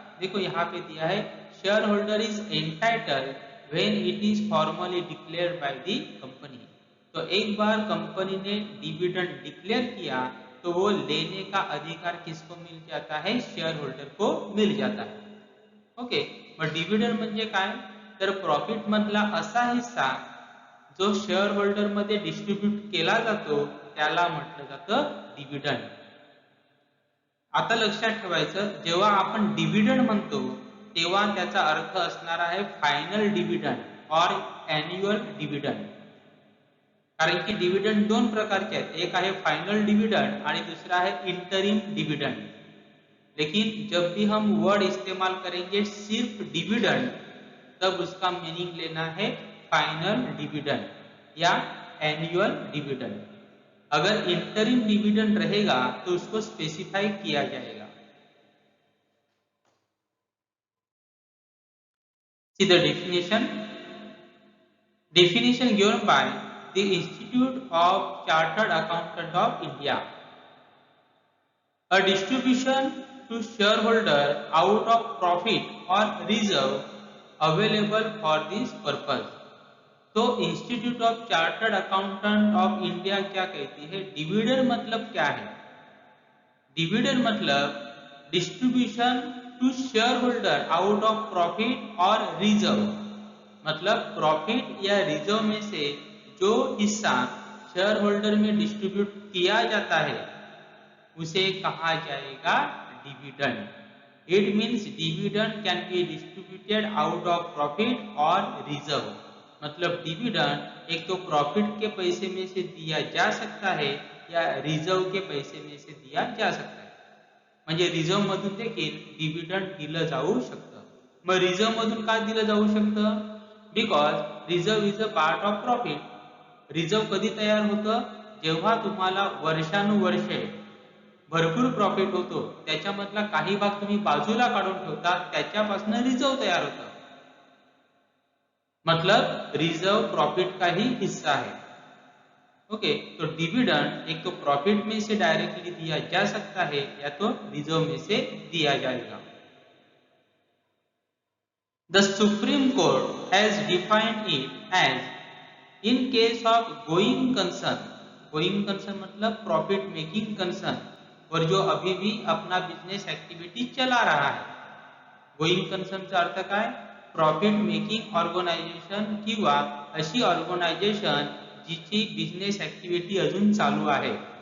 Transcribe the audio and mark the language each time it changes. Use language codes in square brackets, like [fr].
[hi] देखो यहाँ पे दिया है [en] Shareholder is entitled when it is formally declared by the company. [hi] तो एक बार कंपनी ने डिविडेंड डिक्लेयर किया तो वो लेने का अधिकार किसको मिल जाता है, शेयर होल्डर को मिल जाता है. [mr] ओके, मग डिविडेंड म्हणजे काय, तर प्रॉफिट मधला असा हिस्सा जो शेअर होल्डर मध्ये डिस्ट्रीब्यूट केला जातो त्याला म्हटलं जातं डिविडेंड. आता लक्षात ठेवायचं, जेव्हा आपण डिविडेंड म्हणतो तेव्हा त्याचा अर्थ असणार आहे फायनल डिविडेंड और एन्युअल डिविडेंड. कारण की डिविडेंड दोन प्रकारचे आहेत, एक आहे फायनल डिविडेंड आणि दुसरा आहे इंटरिम डिविडेंड. [hi] लेकिन जब भी हम वर्ड इस्तेमाल करेंगे सिर्फ डिविडेंड, तब उसका मीनिंग लेना है फाइनल डिविडेंड या एनुअल डिविडेंड. अगर इंटरिम डिविडेंड रहेगा तो उसको स्पेसिफाई किया जाएगा. [en] See the defination. Definition given by the institute of chartered accountant of India. A distribution to shareholder out of profit or reserve available for this purpose. [hi] तो institute of chartered accountant of India क्या कहती है, dividend मतलब क्या है? Dividend मतलब [en] distribution to shareholder out of profit और reserve, [hi] मतलब प्रॉफिट या रिजर्व में से जो हिस्सा शेयर होल्डर में डिस्ट्रीब्यूट किया जाता है उसे कहा जाएगा dividend. [en] It means dividend can be distributed out of profit और reserve. [hi] मतलब डिविडेंड एक तो प्रॉफिट के पैसे में से दिया जा सकता है या रिझर्व के पैसे में से दिया जा सकता है. [mr] म्हणजे रिझर्व मधून देखील डिव्हिडंड दिलं जाऊ शकतं. मग रिझर्व मधून का दिलं जाऊ शकतं? [en] Because reserve is a part of profit. [mr] Reserve कधी तयार होतं? जेव्हा तुम्हाला वर्षानुवर्षे भरपूर प्रॉफिट होतो, त्याच्यामधला काही भाग तुम्ही बाजूला काढून ठेवता, त्याच्यापासून रिझर्व तयार होतं. [hi] मतलब रिजर्व प्रॉफिट का ही हिस्सा है. ओके, तो डिविडेंड एक तो प्रॉफिट में से डायरेक्टली दिया जा सकता है या तो रिजर्व में से दिया जाएगा. [en] The supreme court has defined it as in case of going concern. [hi] Going concern मतलब प्रॉफिट मेकिंग कंसर्न, और जो अभी भी अपना बिजनेस एक्टिविटी चला रहा है. [mr] गोइंग कंसर्नचा अर्थ काय? प्रॉफिट मेकिंग ऑर्गनायझेशन किंवा अशी ऑर्गनायझेशन जिची बिझनेस ऍक्टिव्हिटी अजून चालू आहे.